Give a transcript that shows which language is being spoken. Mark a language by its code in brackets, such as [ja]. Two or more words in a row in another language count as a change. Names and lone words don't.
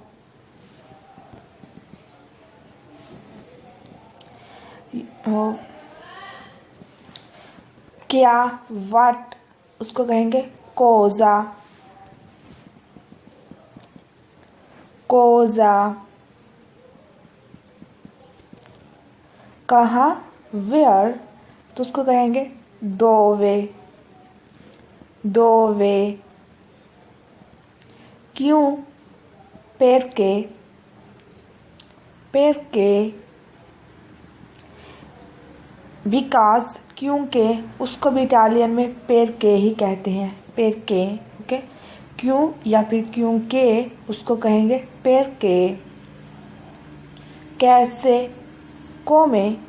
[ur] क्या what اس کو کہیں گے cosa. [it] cosa. [ur] कहाँ where تو اس کو کہیں گے dove. [it] dove. क्यों perché. perché. [ur] बिकॉज کیونکہ اس کو بھی اٹالین میں perché ہی کہتے ہیں, perché. اوکے کیوں یا پھر کیونکہ اس کو کہیں گے perché. कैसे come.